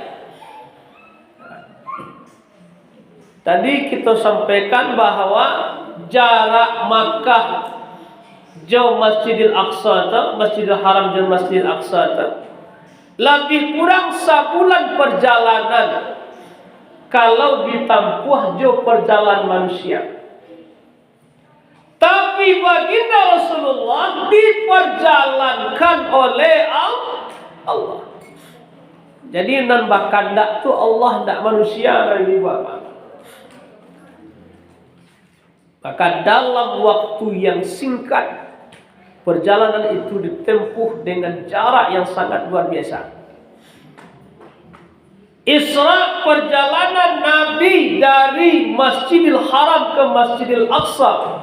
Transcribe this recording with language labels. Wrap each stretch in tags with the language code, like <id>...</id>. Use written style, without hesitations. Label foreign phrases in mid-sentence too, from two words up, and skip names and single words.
<id>Tadi kita sampaikan bahwa jarak Makkah jauh Masjidil Aqsa, Masjidil Haram dan Masjidil Aqsa lebih kurang sebulan perjalanan kalau ditempuh jauh perjalanan manusia. Tapi baginda Rasulullah diperjalankan oleh Allah.</id> <min>Jadi nan bakandak tu Allah ndak manusia dari bapak.</min> <id>Maka dalam waktu yang singkat perjalanan itu ditempuh dengan jarak yang sangat luar biasa. Isra perjalanan Nabi dari Masjidil Haram ke Masjidil Aqsa.</id>